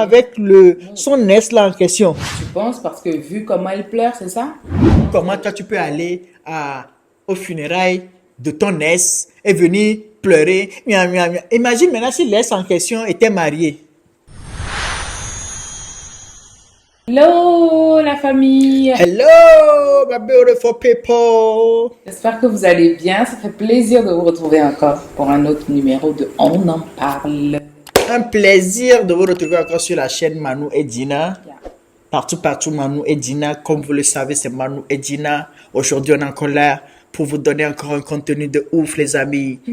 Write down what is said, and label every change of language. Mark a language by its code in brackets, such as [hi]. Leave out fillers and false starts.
[fr] avec son ex là en question? Tu penses parce que vu comment elle pleure, c'est ça? Comment toi tu peux aller aux funérailles de ton ex et venir pleurer? Miam, miam, miam. Imagine maintenant si l'ex en question était marié. Hello la famille! [en] Hello, my beautiful people. [fr] J'espère que vous allez bien. Ça fait plaisir de vous retrouver encore pour un autre numéro de On en parle. Un plaisir de vous retrouver encore sur la chaîne Manu et Dina. [en] Yeah. [fr] Partout, Manu et Dina. Comme vous le savez, c'est Manu et Dina. Aujourd'hui, on est encore là pour vous donner encore un contenu de ouf, les amis.